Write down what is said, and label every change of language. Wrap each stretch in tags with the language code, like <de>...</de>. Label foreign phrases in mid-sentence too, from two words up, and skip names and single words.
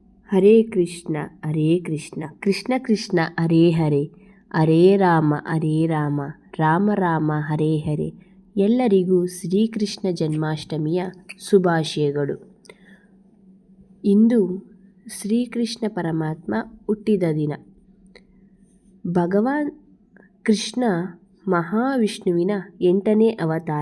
<sa>ಹರೇ ಕೃಷ್ಣ ಕೃಷ್ಣ ಕೃಷ್ಣ ಹರೇ ಹರೇ ಹರೇ ರಾಮ ರಾಮ ರಾಮ ಹರೇ ಹರೇ.</sa> <kn>ಎಲ್ಲರಿಗೂ ಶ್ರೀಕೃಷ್ಣ ಜನ್ಮಾಷ್ಟಮಿಯ ಶುಭಾಶಯಗಳು. ಇಂದು ಶ್ರೀಕೃಷ್ಣ ಪರಮಾತ್ಮ ಹುಟ್ಟಿದ ದಿನ. ಭಗವಾನ್ ಕೃಷ್ಣ ಮಹಾವಿಷ್ಣುವಿನ 8ನೇ ಅವತಾರ.</kn>